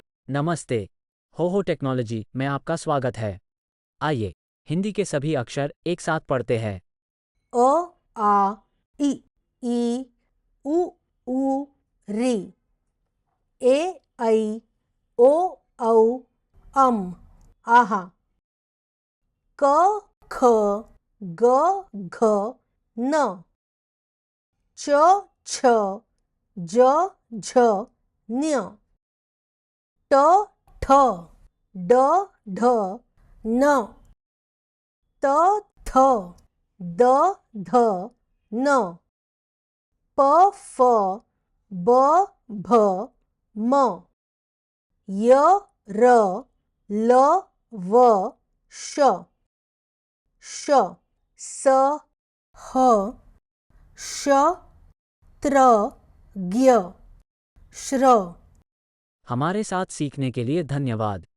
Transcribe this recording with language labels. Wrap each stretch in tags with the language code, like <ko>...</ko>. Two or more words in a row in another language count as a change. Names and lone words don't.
<hi>नमस्ते। हो टेक्नोलॉजी में आपका स्वागत है। आइए हिंदी के सभी अक्षर एक साथ पढ़ते हैं। अ आ इ ई उ ऊ री ए ऐ ओ औ अम आहा क ख ग घ न च छ ज झ न्य ट ठ ड ढ न त थ द ध न प फ ब भ म य र ल व श श स ह श त्र ज्ञ श्र। हमारे साथ सीखने के लिए धन्यवाद।</hi>